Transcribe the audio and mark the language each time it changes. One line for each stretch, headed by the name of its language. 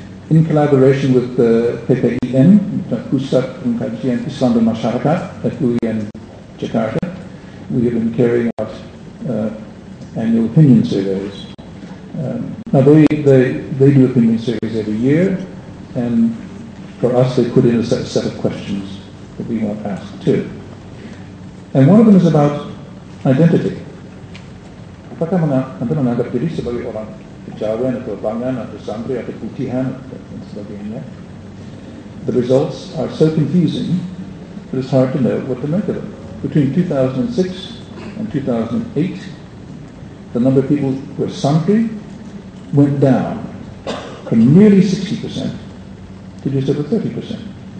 English: In collaboration with the PPIN, Pusat Pengkajian Islam dan Masyarakat at UIN Jakarta, we have been carrying out annual opinion surveys. Now they do opinion surveys every year, and for us they put in a set of questions that we want asked too. And one of them is about identity.
Indonesian: Apakah Anda menganggap diri sebagai orang Kejawen atau Bangan atau Santri atau Putihan dan sebagainya?
English: The results are so confusing that it's hard to know what to make of them. Between 2006 and 2008, the number of people who are Santri went down from nearly 60% to just over 30%.